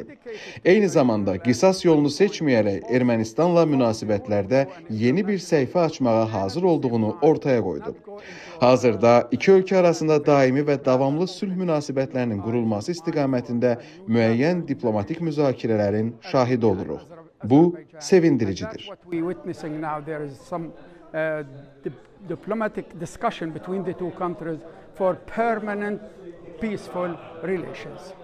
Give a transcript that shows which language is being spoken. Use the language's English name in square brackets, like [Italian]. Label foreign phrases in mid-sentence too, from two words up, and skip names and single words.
[Azerbaijani] Eyni zamanda qisas yolunu seçməyərək Ermənistanla münasibətlərdə yeni bir səhifə açmağa hazır olduğunu ortaya qoydu. Hazırda iki ölkə arasında daimi və davamlı sülh münasibətlərinin qurulması istiqamətində müəyyən diplomatik müzakirələrin şahidi oluruq. Bu sevindiricidir. [English] Diplomatic discussion between the two countries for permanent peaceful relations.